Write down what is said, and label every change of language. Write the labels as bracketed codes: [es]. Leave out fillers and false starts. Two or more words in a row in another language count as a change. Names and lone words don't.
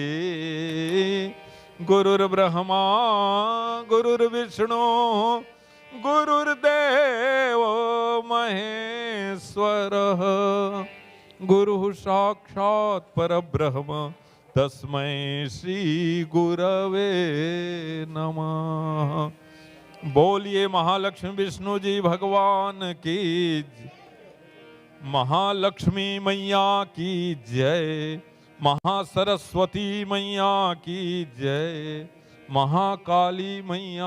[sa] गुरुर्ब्रह्मा गुरुर्विष्णु गुरुर्देव महेश्वरः गुरुः साक्षात् परब्रह्म तस्मै श्री गुरवे नमः। [hi] बोलिए महालक्ष्मी विष्णु जी भगवान की महालक्ष्मी मैया की जय महासरस्वती मैया की जय महाकाली मैया